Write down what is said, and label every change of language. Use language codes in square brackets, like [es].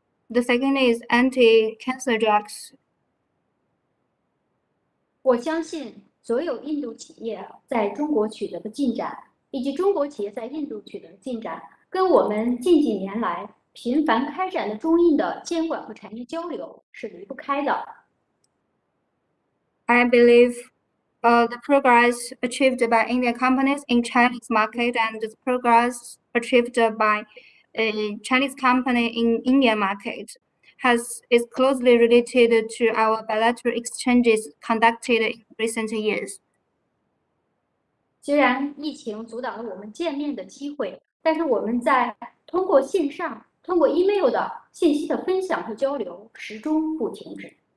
[en] The second is anti-cancer drugs. [zh] 我相信所有印度企业在中国取得的进展，以及中国企业在印度取得的进展，跟我们近几年来频繁开展的中印的监管和产业交流是离不开的。 [en] I believe the progress achieved by Indian companies in Chinese market and the progress achieved by a Chinese company in Indian market is closely related to our bilateral exchanges conducted in recent years. [zh] 虽然疫情阻挡了我们见面的机会，但是我们在通过线上、通过 email 的信息的分享和交流始终不停止。